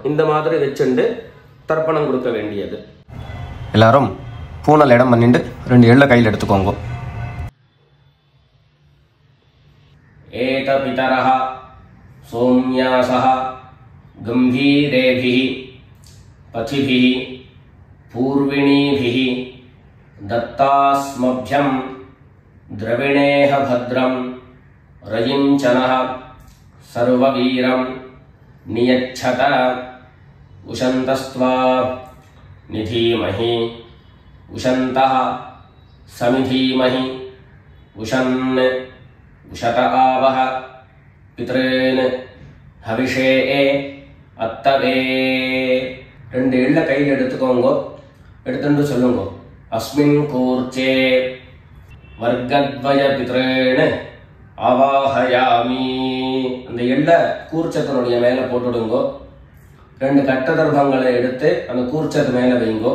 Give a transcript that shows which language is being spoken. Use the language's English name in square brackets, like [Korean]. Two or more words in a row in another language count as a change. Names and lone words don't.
[Tamil] இந்த மாதிரி வச்சுட்டு தர்ப்பணம் கொடுக்க வேண்டியது. எல்லாரும் பூனல் இடம் பண்ணிட்டு ரெண்டு எள்ளை கையில் எடுத்துக்கோங்க. [Sanskrit] एत पितरः सोम्यासः गम्भीरेभिः पथिभिः पूर्विणीभिः दत्तास्मभ्यम् द्रविणेह भद्रं रयिञ्चनः सर्ववीरं नियच्छत उशन्तस्त्वा निधीमहि उशन्तः समिधीमहि उशन् उशत आवह पितॄन् हविषे अत्तवे. [Tamil] ரெண்டு எள்ள கையில் எடுத்துக்கோங்க. எடுத்துட்டு சொல்லுங்க. [Sanskrit] अस्मिन् कूर्चे वर्गद्वय पित्रेण आवाहयामि. [Tamil] அந்த எள்ள கூர்ச்சத்தினுடைய மேலே போட்டுடுங்கோ. ரெண்டு கட்ட தர்பங்களை எடுத்து அந்த கூர்ச்சத்து மேலே வைங்கோ.